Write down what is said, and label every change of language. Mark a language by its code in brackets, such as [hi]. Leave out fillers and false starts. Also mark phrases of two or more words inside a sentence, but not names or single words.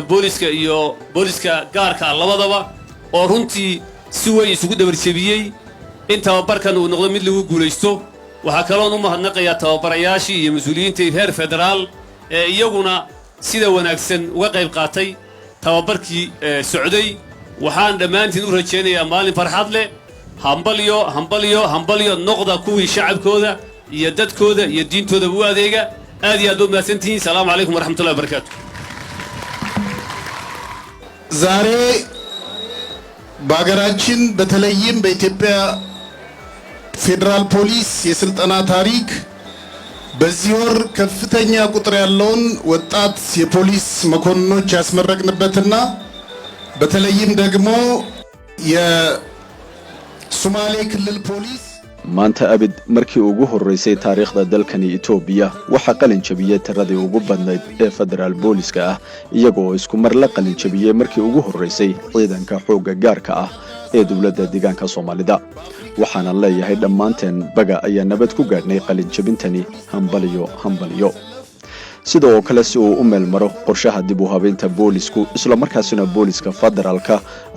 [so] booliska iyo booliska gaarka labadaba oo runtii si weyn isugu dabarjabiyay in tababarkan uu noqdo mid lagu guulaysto waxa kale oo u mahadnaqayaa tababarayaashii iyo mas'uuliyiinta heer federaal ee iyaguna sida wanaagsan uga qayb qaatay tababarkii socday waxaan dhammaantiin u rajaynayaa maalin farxad leh hambalyo noqda kuwii shacabkooda iyo dadkooda iyo diintooda u adeega aad iyo aad u mahadsantihiin [ar] السلام عليكم ورحمة الله وبركاته [am] ዛሬ በአገራችን በተለይም በኢትዮጵያ ፌደራል ፖሊስ የስልጠና ታሪክ በዚህ ወር ከፍተኛ ቁጥር ያለውን ወጣት የፖሊስ መኮንኖች ያስመረቅንበትና በተለይም ደግሞ የሶማሌ ክልል ፖሊስ [so] maanta abid markii ugu horeysay taariikhda dalkani Itoobiya waxa qalin jabiyay tiradii ugu badnayd ee federal booliska ah iyagoo isku mar la qalin jabiyay markii ugu horeysay ciidanka xoogga gaarka ah ee dawladda deegaanka Soomaalida waxaana leeyahay dhammaanteen baga ayaa nabad ku gaadhnay qalin jabintani hambaliyo sidoo kale si uu u meel maro qorshaha dib u habeynta boolisku isla markaasina booliska federaalka ay